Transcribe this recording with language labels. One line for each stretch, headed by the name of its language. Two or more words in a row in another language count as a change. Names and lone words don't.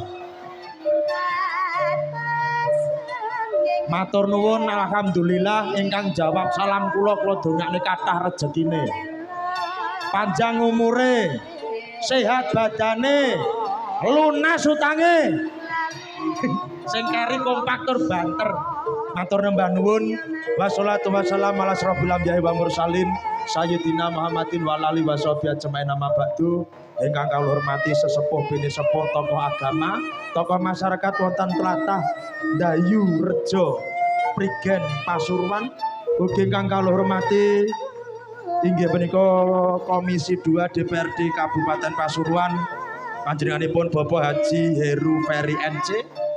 Javanese: Matur nuwun, alhamdulillah ingkang jawab salam kula dongakne kathah rejekine. Panjang umure, sehat badane, lunas utange. Sing keri kompak tur banter. Matur nembah nuwun.
Arabic: والصلاة والسلام على أشرف الأنبياء والمرسلين سيدنا محمد وعلى آله وصحبه أجمعين أما بعد.
Javanese: Ingkang kawula hormati sesepuh bini sepuh tokoh agama, tokoh masyarakat wonten tlatah Dayu Rejo Prigen Pasuruan. Ugi ingkang kawula hormati inggih punika Komisi 2 DPRD Kabupaten Pasuruan, panjenenganipun Bapak Haji Heru Ferry NC.